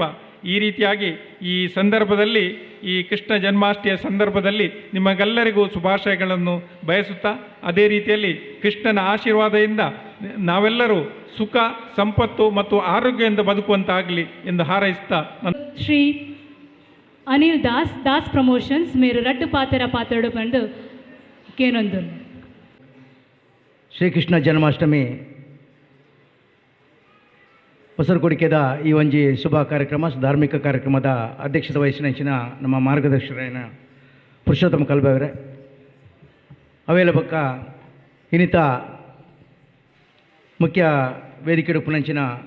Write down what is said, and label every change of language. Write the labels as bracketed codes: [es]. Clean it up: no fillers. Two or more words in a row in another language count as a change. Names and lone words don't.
[kn] ಈ ರೀತಿಯಾಗಿ ಈ ಸಂದರ್ಭದಲ್ಲಿ, ಈ ಕೃಷ್ಣ ಜನ್ಮಾಷ್ಟಮಿಯ ಸಂದರ್ಭದಲ್ಲಿ ನಿಮಗೆಲ್ಲರಿಗೂ ಶುಭಾಶಯಗಳನ್ನು ಬಯಸುತ್ತಾ, ಅದೇ ರೀತಿಯಲ್ಲಿ ಕೃಷ್ಣನ ಆಶೀರ್ವಾದದಿಂದ ನಾವೆಲ್ಲರೂ ಸುಖ, ಸಂಪತ್ತು ಮತ್ತು ಆರೋಗ್ಯದಿಂದ ಬದುಕುವಂತಾಗಲಿ ಎಂದು ಹಾರೈಸುತ್ತಾ [tcy] ಶ್ರೀ ಅನಿಲ್ ದಾಸ್ ಪ್ರಮೋಷನ್ಸ್ ಮೇರು ರಡ್ಡು ಪಾತೆರ ಪಾತೆರಡು ಪಂಡು ಕೇನೊಂದು. ಶ್ರೀಕೃಷ್ಣ ಜನ್ಮಾಷ್ಟಮಿ ಹೊಸರುಕೊಡಿಕೆದ ಈ ಒಂಜಿ ಶುಭ ಕಾರ್ಯಕ್ರಮ, ಧಾರ್ಮಿಕ ಕಾರ್ಯಕ್ರಮದ ಅಧ್ಯಕ್ಷತೆ ವಹಿಸಿನ ನಮ್ಮ ಮಾರ್ಗದರ್ಶಕರಾದ ಪುರುಷೋತ್ತಮ ಕಲ್ಬೆಯವರೇ, ಅವೇಲ ಪಕ್ಕ ಇನ್ನಿತ ಮುಖ್ಯ ವೇದಿಕೆ ಪುನಂಚಿನ